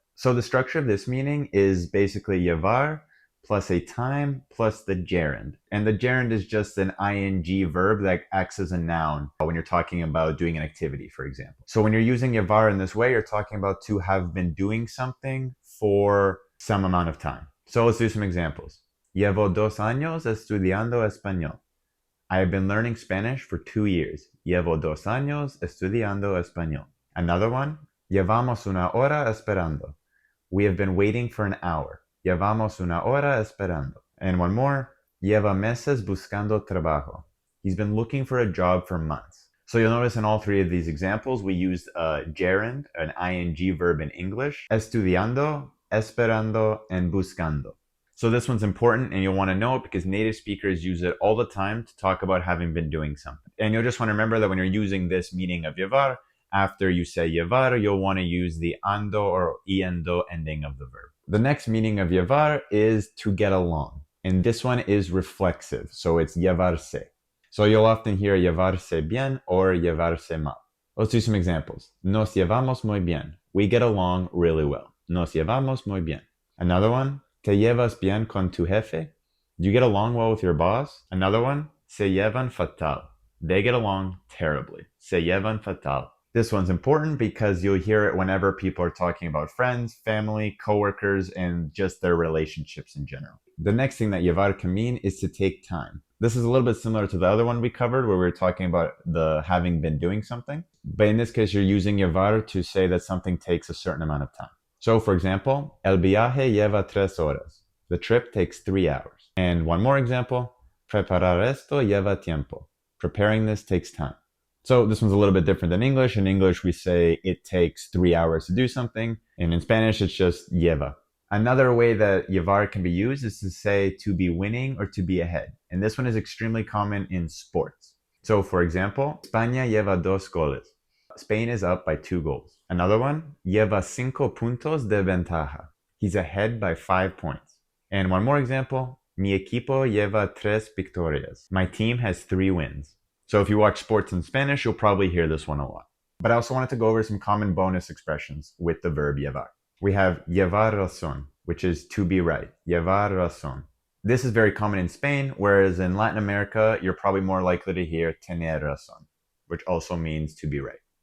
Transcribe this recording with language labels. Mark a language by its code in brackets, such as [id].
[en] So the structure of this meaning is basically llevar plus a time plus the gerund. And the gerund is just an ing verb that acts as a noun when you're talking about doing an activity, for example. So when you're using llevar in this way, you're talking about to have been doing something for some amount of time. So let's do some examples. [es] Llevo 2 años estudiando español. [en] I have been learning Spanish for 2 years. [es] Llevo 2 años estudiando español. [en] Another one, [es] llevamos una hora esperando. [en] We have been waiting for an hour. [es] Llevamos una hora esperando. [en] And one more, [es] lleva meses buscando trabajo. [en] He's been looking for a job for months. So you'll notice in all three of these examples, we used a gerund, an ing verb in English, estudiando, esperando, and buscando. So this one's important and you'll want to know it because native speakers use it all the time to talk about having been doing something. And you'll just want to remember that when you're using this meaning of llevar, after you say llevar, you'll want to use the ando or iendo ending of the verb. The next meaning of llevar is to get along. And this one is reflexive, so it's llevarse. So you'll often hear llevarse bien or llevarse mal. Let's do some examples. [es] Nos llevamos muy bien. [en] We get along really well. [es] Nos llevamos muy bien. [en] Another one, [es] ¿te llevas bien con tu jefe? [en] Do you get along well with your boss? Another one, [es] se llevan fatal. [en] They get along terribly. [es] Se llevan fatal. [en] This one's important because you'll hear it whenever people are talking about friends, family, coworkers, and just their relationships in general. The next thing that llevar can mean is to take time. This is a little bit similar to the other one we covered where we were talking about the having been doing something. But in this case, you're using llevar to say that something takes a certain amount of time. So for example, [es] el viaje lleva 3 horas. [en] The trip takes 3 hours. And one more example, [es] preparar esto lleva tiempo. [en] Preparing this takes time. So this one's a little bit different than English. In English, we say it takes 3 hours to do something. And in Spanish, it's just lleva. Another way that llevar can be used is to say to be winning or to be ahead. And this one is extremely common in sports. So for example, [es] España lleva 2 goles. [en] Spain is up by 2 goals. Another one, [es] lleva 5 puntos de ventaja. [en] He's ahead by 5 points. And one more example, [es] mi equipo lleva 3 victorias. [en] My team has 3 wins. So if you watch sports in Spanish, you'll probably hear this one a lot. But I also wanted to go over some common bonus expressions with the verb llevar. We have llevar razón, which is to be right. Llevar razón. This is very common in Spain, whereas in Latin America, you're probably more likely to hear tener razón, which also means to be right.